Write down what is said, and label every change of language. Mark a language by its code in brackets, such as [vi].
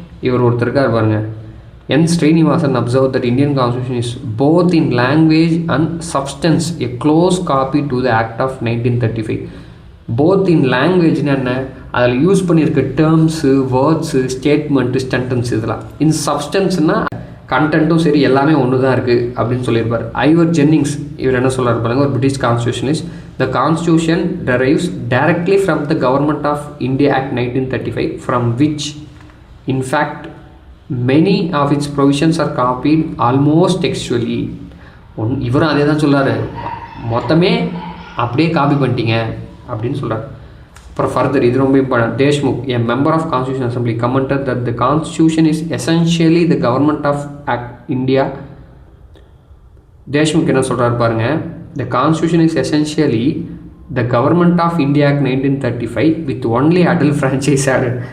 [ta] இவர் ஒருத்தருக்கார் பாருங்க, [en] N Srinivasan observe that Indian Constitution is both in language and substance a close copy to the Act of 1935. [ta] Both in லாங்குவேஜ்னு என்ன, அதில் use பண்ணியிருக்க terms, words, statement, sentence, இதெல்லாம். இன் சப்ஸ்டன்ஸ்னால் கண்டென்ட்டும் சரி எல்லாமே ஒன்று தான் இருக்குது அப்படின்னு சொல்லியிருப்பார். ஐவர் ஜென்னிங்ஸ் இவர் என்ன சொல்கிறார் பாருங்க, ஒரு British கான்ஸ்டியூஷனிஸ்ட். [en] The Constitution derives directly from the Government of India Act 1935, from which, in fact, many of its provisions are copied almost textually. [ta] இவரும் அதே தான் சொல்கிறாரு, மொத்தமே அப்படியே காப்பி பண்ணிட்டீங்க அப்படின்னு சொல்கிறார். [en] அப்புறம் ஃபர்தர், [ta] இது ரொம்ப [en] Important, Deshmukh, a member of Constitution Assembly, commented that the Constitution is essentially the Government of Act India. Deshmukh [ta] என்ன சொல்கிறார் பாருங்க, [en] the Constitution is essentially the Government of India Act 1935 with only adult franchise added.